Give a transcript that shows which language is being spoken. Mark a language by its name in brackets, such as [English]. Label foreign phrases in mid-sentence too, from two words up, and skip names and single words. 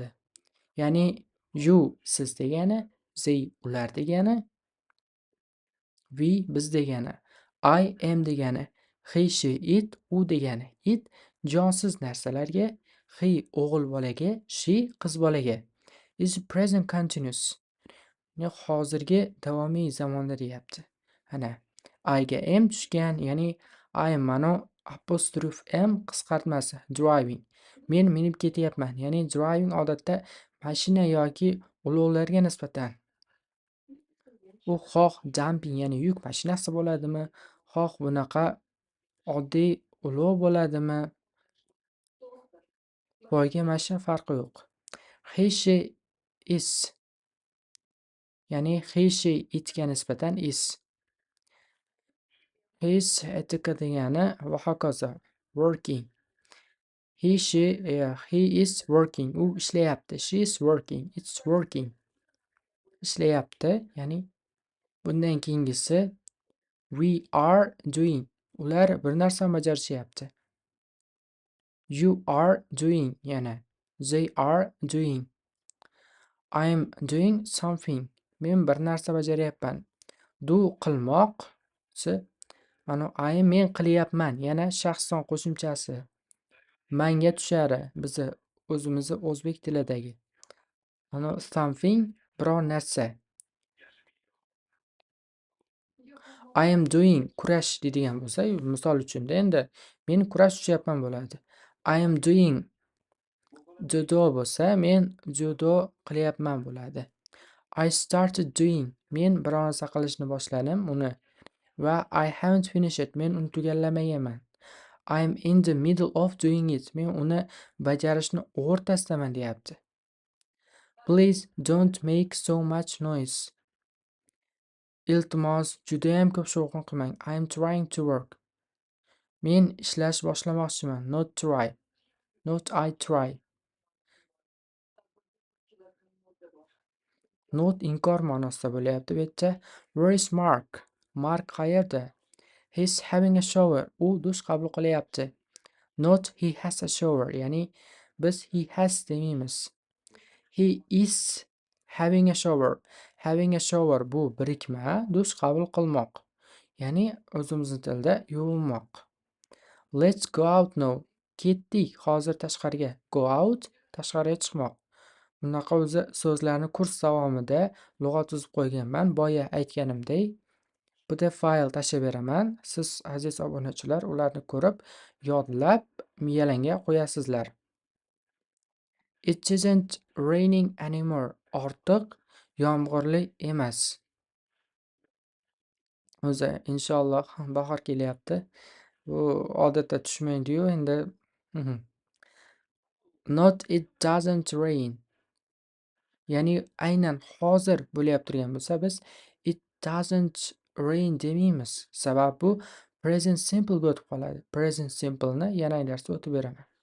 [Uzbek] Ya'ni you siz degani, they ular degani, we biz degani, [English] I am [Uzbek] degani, [English] he, she, it [Uzbek] u degani. It jonsiz narsalarga, he o'g'il bolaga, she qiz bolaga. [English] Is present continuous. [Uzbek] Hozirgi davomiy zamonda deyapti. Ana I ga am tushgan, ya'ni I mana apostrophe m qisqartmasi driving. Men minib ketyapman, ya'ni driving odatda mashina yoki ulovlarga nisbatan. U xoh jumping, ya'ni yuk mashinasi bo'ladimi, xoh bunaqa oddiy ulov bo'ladimi, boyga mashina farqi yo'q. [English] He, she is Ya'ni he, she, [Uzbek] itga nisbatan is. His itiki degani va hokazo. [English] Working. He is working. [Uzbek] U ishlayapti. [English] She is working. It's working. [Uzbek] Ishlayapti. Ya'ni bundan keyingisi [English] we are doing. [Uzbek] Ular bir narsani bajarishyapti. [English] You are doing yana. They are doing. I am doing something. [Uzbek] Men bir narsa bajaryapman. Do qilmoq. Mana I men qilyapman. Yana shaxson qo'shimchasi. Manga tushadi. Bizi o'zimizni o'zbek tilidagi. Mana something biror narsa. [English] I am doing [Uzbek] kurash deydigan bo'lsa, misol uchunda endi men kurash tushyapman bo'ladi. [English] I am doing [Uzbek] judo bo'lsa, men judo qilyapman bo'ladi. [English] I started doing. [Uzbek] Men biror narsa qilishni boshladim uni. [English] Va I haven't finished it. [Uzbek] Men uni tugallamaganman. [English] I am in the middle of doing it. [Uzbek] Men uni bajarishni o'rtasidaman deyapti. [English] Please don't make so much noise. [Uzbek] Iltimos, judayam ko'p shovqin qilmang. [English] I am trying to work. [Uzbek] Men ishlash boshlamoqchiman. [English] Not try. Not I try. [Uzbek] Not inkor ma'nosida bo'lyapti bu yerda. [English] Where is Mark? Mark qayerda? He's having a shower. [Uzbek] U dush qabul qilyapti. [English] Not he has a shower. [Uzbek] Ya'ni biz [English] he has demaymiz. He is having a shower. Having a shower [Uzbek] bu birikma, dush qabul qilmoq. Ya'ni o'zimizning tilda yuvinmoq. [English] Let's go out now. [Uzbek] Ketdik hozir tashqariga. [English] Go out [Uzbek] tashqariga chiqmoq. Bunaqa o'zi so'zlarni kurs davomida lug'at tuzib qo'yganman. Boya aytganimdek, PDF fayl tashlab beraman. Siz aziz obunachilar ularni ko'rib, yodlab, miyalanga qo'yasizlar. [English] It isn't raining anymore. [Uzbek] Ortiq yomg'irli emas. O'zi inshaalloh bahor kelyapti. Bu odatda tushmaydi-yu endi. [English] Not it doesn't rain. [Uzbek] Ya'ni aynan hozir bo'layap turgan bo'lsa biz [English] it doesn't rain [Uzbek] demaymiz. Sabab bu [English] present simple [Uzbek] o'tib qoladi. [English] Present simple [Uzbek] ni yana darsda o'tib beraman.